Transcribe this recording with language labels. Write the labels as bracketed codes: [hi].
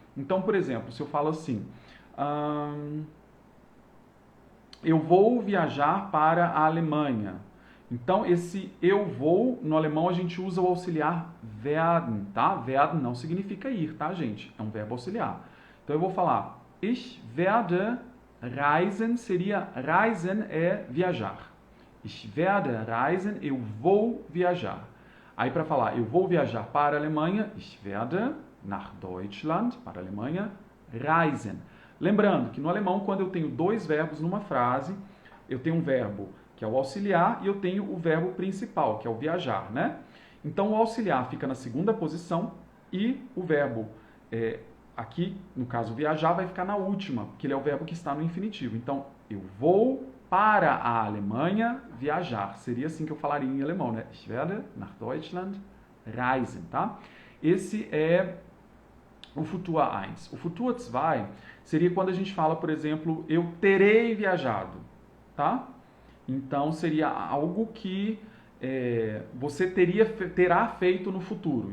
[pt] Então, por exemplo, se eu falo assim, eu vou viajar para a Alemanha. Então, esse eu vou, no alemão a gente usa o auxiliar werden, tá? Werden não significa ir, tá, gente? É um verbo auxiliar. Então, eu vou falar, [de] ich werde reisen, [pt] seria, reisen é viajar. [de] Ich werde reisen, [pt] eu vou viajar. Aí, para falar, eu vou viajar para a Alemanha, [de] ich werde nach Deutschland, [pt] para a Alemanha, reisen. Lembrando que no alemão, quando eu tenho dois verbos numa frase, eu tenho um verbo que é o auxiliar e eu tenho o verbo principal, que é o viajar, né? Então, o auxiliar fica na segunda posição e o verbo, aqui, no caso, viajar, vai ficar na última, porque ele é o verbo que está no infinitivo. Então, eu vou para a Alemanha viajar. Seria assim que eu falaria em alemão, né? [de] Ich werde nach Deutschland reisen, tá? [pt] Esse é o Futur 1. O Futur 2 seria quando a gente fala, por exemplo, eu terei viajado, tá? Então, seria algo que você terá feito no futuro.